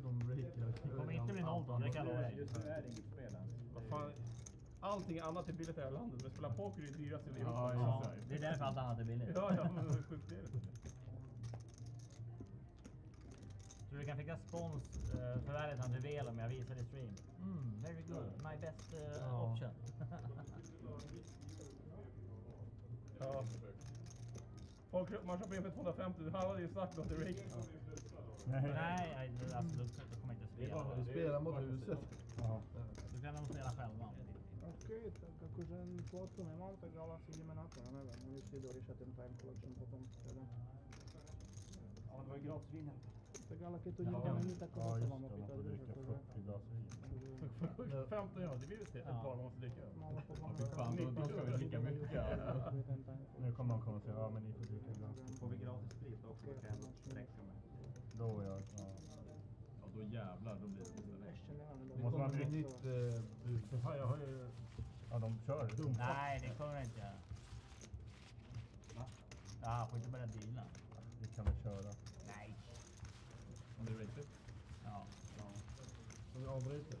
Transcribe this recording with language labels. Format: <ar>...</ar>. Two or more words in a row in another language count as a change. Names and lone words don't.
<sv>Det kommer inte bli noll då, det kan jag lova dig. Vad fan, allting annat är billigt i det här landet, men spela poker är det dyraste vi har. Ja, det är därför allt annat är billigt. Ja, men hur sjukt är det? Så du kan fixa spons för värdet han vill om jag visar i stream.</sv> <en>Very good, my best option.</en> <sv>Ja. Folk, man köper in för 250, du hade ju sagt att det är rate. Nej, alltså då kommer inte spela. Vi spelar mot huset. Du kan nog spela själva.</sv> <sk>Ok, tako že en foto nemam, takže ale asi ideme na to, ja neviem, oni si doriešia ten</sk> <en>time collection</en> <sk>potom teda.</sk> <sv>Ja, det var ju gratis vin.</sv> <sk>Tak ale keď to nikto není, tak koho sa mám opýtať, vieš, akože.</sk> <sv>15 euro, det blir ju ett par man måste dricka.</sv> <sk>No ale potom</sk> <sv>Fan, då ska vi dricka mycket.</sv> <sk>ten time.</sk> <sv>Nu kommer man komma och säga, ja men ni får dricka ibland. Får vi gratis sprit också? Ok, Kan jag sträcka mig. Då ja. Ja, då jävlar, då blir det istället.</sv> <sk>Ešte nemám,</sk> <sv>Det måste man bli nytt bud. Jag har ju... Ja, de kör. Nej, det kommer jag inte göra. Ja, får inte börja deala. Vi kan väl köra. Nej. Om det är rated. Ja. Så vi avbryter.</sv>